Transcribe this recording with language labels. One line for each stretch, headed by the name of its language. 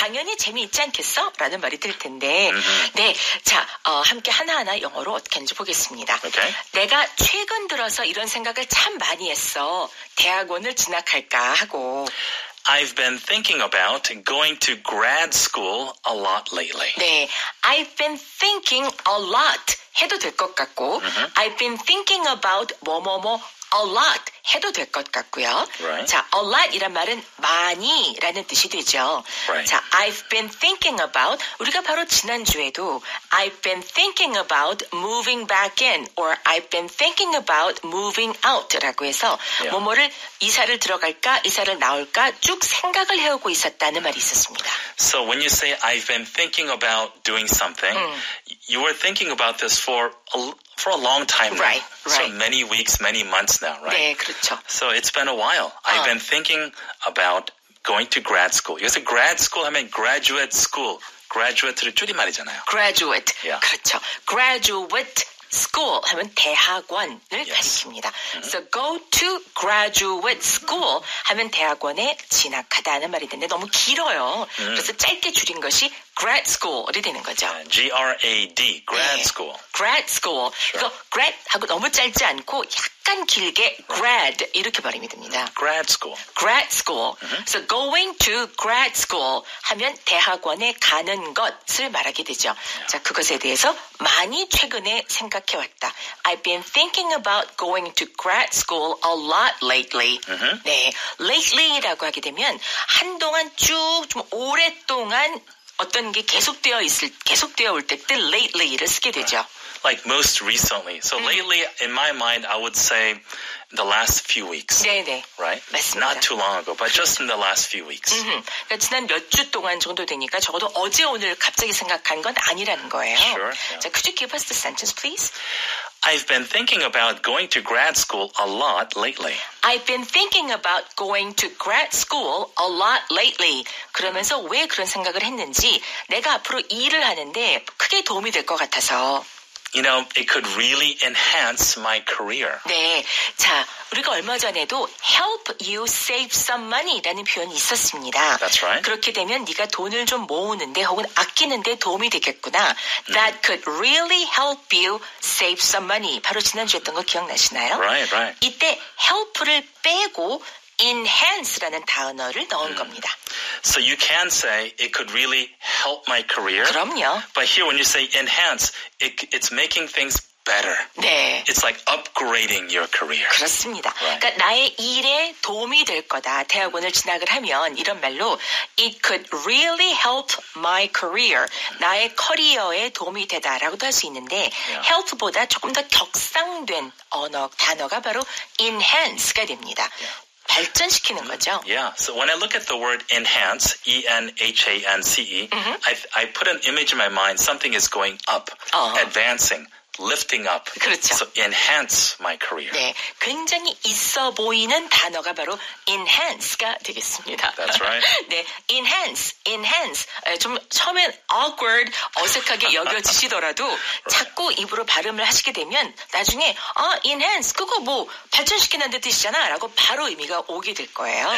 Korean: 당연히 재미있지 않겠어? 라는 말이 들 텐데 네, 자, 함께 하나하나 영어로 어떻게 하는지 보겠습니다.
English: Okay.
Korean: 내가 최근 들어서 이런 생각을 참 많이 했어. 대학원을 진학할까 하고.
English: I've been thinking about going to grad school a lot lately. 네, I've been thinking a lot
Korean: 해도 될 것 같고
English: I've been thinking about 뭐뭐뭐 a lot
Korean: 해도 될 것 같고요.
English: Right.
Korean: 자, a lot 이란 말은 많이라는 뜻이 되죠.
English: Right. 자, I've been thinking about
Korean: 우리가 바로 지난주에도
English: I've been thinking about moving back in or I've been thinking about moving out라고 해서 Yeah.
Korean: 뭐뭐를 이사를 들어갈까 이사를 나올까 쭉 생각을 해오고 있었다는 말이 있었습니다.
English: So when you say I've been thinking about doing something, you were thinking about this for a long time now. Right. So many weeks, many months now, right?
Korean: 네, 그렇죠.
English: So it's been a while. I've been thinking about going to grad school.
Korean: 여기서
English: grad school 하면 graduate school.
Korean: graduate를 줄임말이잖아요.
English: graduate. Yeah.
Korean: 그렇죠. graduate school 하면 대학원을
English: Yes.
Korean: 가리킵니다.
English: So go to graduate school
Korean: 하면 대학원에 진학하다는 말이 되는데 너무 길어요. 그래서 짧게 줄인 것이 grad school이 되는 거죠.
English: G-R-A-D, grad
Korean: 네.
English: school. grad school.
Korean: 이거 grad 하고 너무 짧지 않고 약간 길게 grad 이렇게 발음이 됩니다.
English: Grad school. grad school. So going to grad school
Korean: 하면 대학원에 가는 것을 말하게 되죠. 자, 그것에 대해서 많이 최근에 생각해왔다.
English: I've been thinking about going to grad school a lot lately.
Korean: 네, lately라고 하게 되면 한동안 쭉 좀 오랫동안 어떤 게 계속되어 올 때 lately를 쓰게 되죠.
English: Like most recently. So lately, in my mind, I would say the last few weeks.
Korean: 네네.
English: Right?
Korean: 맞습니다.
English: Not too long ago, but just in the last few weeks.
Korean: 그러니까 지난 몇 주 동안 정도 되니까 적어도 어제 오늘 갑자기 생각한 건 아니라는 거예요.
English: Sure, yeah. 자, could you give us the sentence, please? I've been thinking about going to grad school a lot lately. I've been thinking about going to grad school a lot lately.
Korean: 그러면서 왜 그런 생각을 했는지 내가 앞으로 일을 하는데 크게 도움이 될 것 같아서.
English: You know, it could really enhance my career.
Korean: 네, 자, 우리가 얼마 전에도
English: help you save some money
Korean: 라는 표현이 있었습니다.
English: That's right.
Korean: 그렇게 되면 네가 돈을 좀 모으는데 혹은 아끼는데 도움이 되겠구나.
English: That could really help you save some money.
Korean: 바로 지난주에 했던 거 기억나시나요?
English: Right, right.
Korean: 이때 help를 빼고 enhance라는 단어를 넣은 겁니다.
English: So you can say it could really help my career.
Korean: 그럼요.
English: But here when you say enhance, it's making things better.
Korean: 네.
English: It's like upgrading your career.
Korean: 그렇습니다.
English: Right.
Korean: 그러니까 나의 일에 도움이 될 거다. 대학원을 진학을 하면 이런 말로
English: It could really help my career.
Korean: 나의 커리어에 도움이 되다라고도 할 수 있는데 help보다 조금 더 격상된 단어가 바로 enhance가 됩니다. 발전시키는 거죠.
English: Yeah. So when I look at the word enhance, E-N-H-A-N-C-E, I put an image in my mind. Something is going up, advancing, lifting up.
Korean: 그렇죠.
English: So enhance my career.
Korean: 네, 굉장히 있어 보이는 단어가 바로 enhance가 되겠습니다.
English: That's right.
Korean: 네, enhance. 좀 처음엔 awkward, 어색하게 여겨지시더라도 자꾸 입으로 발음을 하시게 되면 나중에 enhance, 그거 뭐 발전시키는 뜻이잖아 라고 바로 의미가 오게 될 거예요.